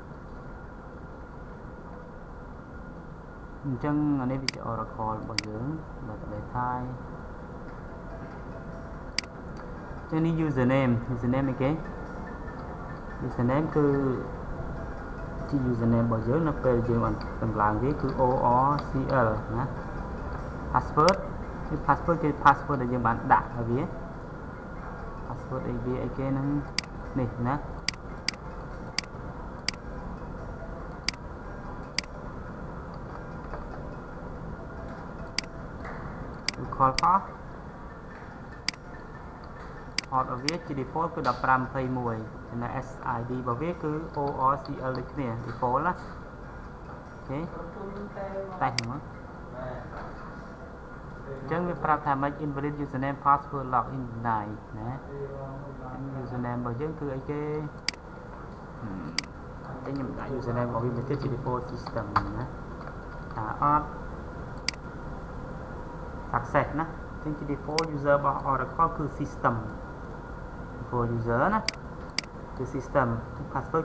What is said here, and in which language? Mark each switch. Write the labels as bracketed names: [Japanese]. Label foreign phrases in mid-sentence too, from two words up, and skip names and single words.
[Khmer] អញ្ចឹងអានេះវាជា Oracle របស់យើងបើតបេថាយចឹងនេះ username អីគេ username គឺជា username របស់យើងនៅពេលយើងបានតម្លើងវាគឺ ORCL ណា password គឺ password គឺ password ដែលយើងបានដាក់ឲ្យវា password អីវាអីគេហ្នឹងនេះណា គឺ [English] call path port [Khmer] របស់វាជា default គឺ1521ចំណែក SID របស់វាគឺ ORCL ដូចគ្នា default ណាអូខេតែហ្នឹង អញ្ចឹងវាប្រាប់ថា [English] make invalid username password login deny [Khmer] ណា username របស់យើងគឺអីគេតែខ្ញុំដាក់ username របស់វាទៅជា [English] default system [Khmer] ណាថាអត់ success ណាអញ្ចឹងជា [English] default user [Khmer] របស់ Oracle គឺ [English] system default user [Khmer] ណាគឺ [English] system password